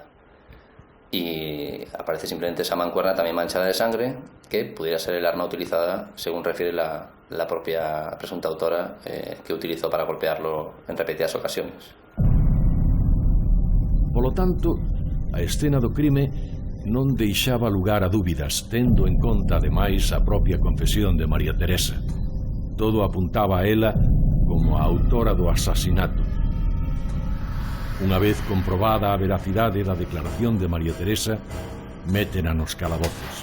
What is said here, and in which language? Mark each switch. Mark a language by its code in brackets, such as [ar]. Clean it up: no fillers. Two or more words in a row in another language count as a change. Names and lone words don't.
[es] Y aparece simplemente esa mancuerna también manchada de sangre que pudiera ser el arma utilizada, según refiere la propia presunta autora, que utilizó para golpearlo en repetidas ocasiones. [gl] Polo tanto, a escena do crime non deixaba lugar a dúbidas, tendo en conta, ademais, a propia confesión de María Teresa. Todo apuntaba a ela como a autora do asasinato. Unha vez comprobada a veracidade da declaración de María Teresa, métena nos calabozos.